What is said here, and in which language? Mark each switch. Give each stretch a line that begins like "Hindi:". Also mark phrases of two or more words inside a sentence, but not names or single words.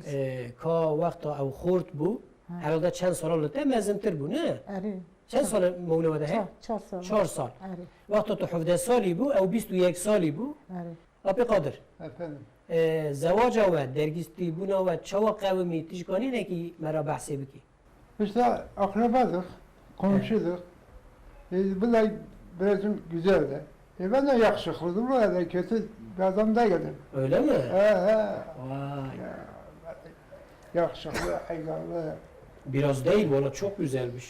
Kurdish: Ka wexta ew xort bû herhalde çend sala li te mezintir bû ne? erê Çend sala mewle de he? 4 sal 4 sal. erê Wexta tu 17 salî bû ew 21 salî bû erê apê qadir.
Turkish: Efendim.
Kurdish: Zewaca we dergîstîbûna we çawa qewimî tişkanînekî me ra behsê bikî.
Turkish: İşte akrabadık, komşuyduk. Bunlar biraz güzeldi. Ben de yakışıklıydım, böyle kötü bir adam değildim. Öyle mi? Vay. Yakışıklı, hayırlı. Biraz değil valla çok güzelmiş.